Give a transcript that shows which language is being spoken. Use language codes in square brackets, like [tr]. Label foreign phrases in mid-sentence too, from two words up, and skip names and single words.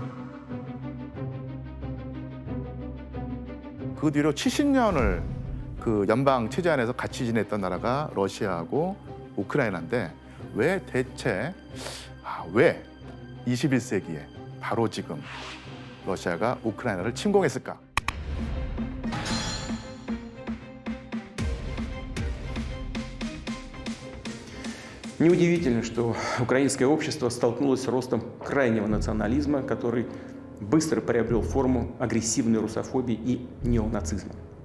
[ko] 그 뒤로 70년을 그 연방 체제 안에서 같이 지냈던 나라가 러시아하고 우크라이나인데 왜 대체 왜 21세기에 바로 지금 러시아가 우크라이나를 침공했을까? [ru] Неудивительно, что украинское общество столкнулось с ростом крайнего национализма, который быстро приобрел форму агрессивной русофобии и неонацизма.